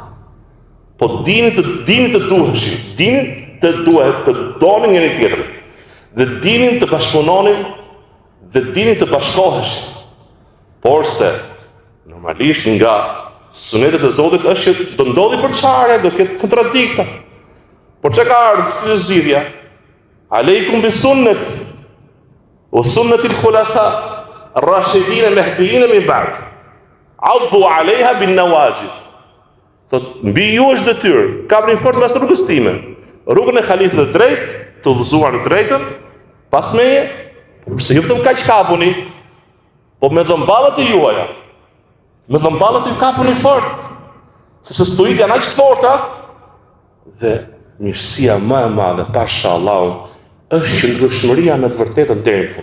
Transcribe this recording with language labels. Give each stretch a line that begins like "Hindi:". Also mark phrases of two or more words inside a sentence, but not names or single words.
Albanian: Po dinin të duheshin, dinin të donin njëri tjetrin, dhe dinin të bashkëpunonin, dhe dinin të bashkoheshin. Por se, normalisht nga sunetet e Zotit është që do ndodhi përçarje, do ketë kontradikta. Por çka ka ardhur si zgjidhja?
Arabic: عليكم بسنتي وسنة الخلفاء الراشدين المهديين من بعدي. عضوا عليها بالنواجذ.
Albanian: Thot mbi ju është detyrë, kapni fort mbas rrugës time, rrugën e halifit të drejtë, të udhëzuar në drejtën, pas meje, se ju vetëm kaq kapuni, po me dhëmballat e juaja. Me dhëmballat ju kapuni fort, sepse stojit janë aq të forta, dhe mirësia më e madhe, pasha Allahun, është qëndrueshmëria me të vërtetën deri në fund.